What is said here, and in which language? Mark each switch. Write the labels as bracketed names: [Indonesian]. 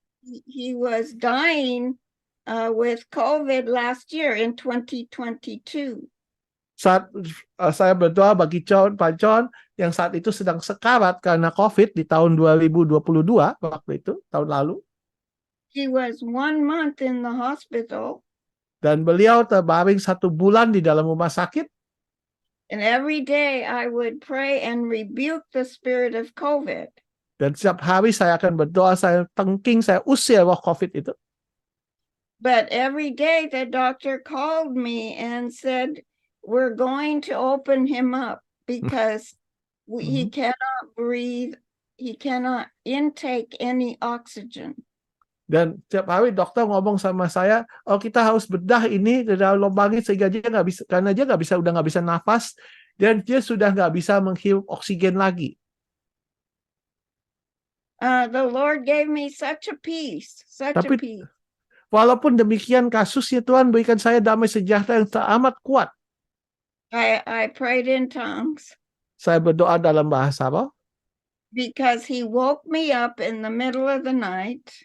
[English] He was dying with COVID last year in 2022. [Indonesian] Saat saya berdoa bagi Pak John yang saat itu sedang sekarat karena COVID di tahun 2022 waktu itu, tahun lalu. [English] He was 1 month in the hospital. [Indonesian] Dan beliau terbaring 1 bulan di dalam rumah sakit. [English] And every day I would pray and rebuke the spirit of COVID. [Indonesian] Dan setiap hari saya akan berdoa, saya tengking, saya usir roh COVID itu. [English] But every day the doctor called me and said, we're going to open him up because he cannot breathe. He cannot intake any oxygen. [Indonesian] Dan setiap hari dokter ngomong sama saya, oh kita harus bedah ini di dalam lubang sehingga dia nggak bisa, karena dia udah nggak bisa nafas dan dia sudah nggak bisa menghirup oksigen lagi. [English] The Lord gave me such a peace, a peace. [Indonesian] Walaupun demikian kasusnya Tuhan berikan saya damai sejahtera yang teramat kuat. [English] I prayed in tongues. [Indonesian] Saya berdoa dalam bahasa roh. [English] Because He woke me up in the middle of the night.